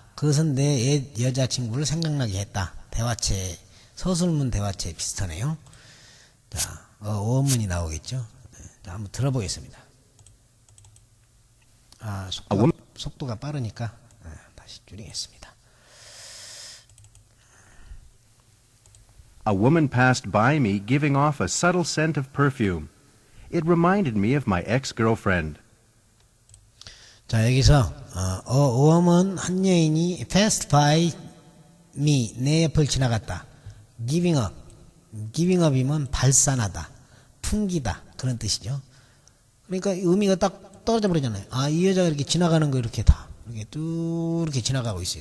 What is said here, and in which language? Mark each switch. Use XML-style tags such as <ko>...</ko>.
<ko>그것은 내 옛 여자친구를 생각나게 했다. 대화체, 서술문 대화체 비슷하네요. 자, 원문이 나오겠죠. 자, 한번 들어보겠습니다. 속도가 빠르니까 다시 줄이겠습니다.</ko> <en>A woman passed by me giving off a subtle scent of perfume. It reminded me of my ex-girlfriend.</en> <ko>자, 여기서 woman 한 여인이</ko> <en>passed by me</en> <ko>내 옆을 지나갔다.</ko> <en>giving up</en> <ko>이면 발산하다, 풍기다 그런 뜻이죠. 그러니까 의미가 딱 떨어져 버리잖아요. 이 여자가 이렇게 지나가는 거 이렇게 쭉 이렇게 지나가고 있어요.</ko>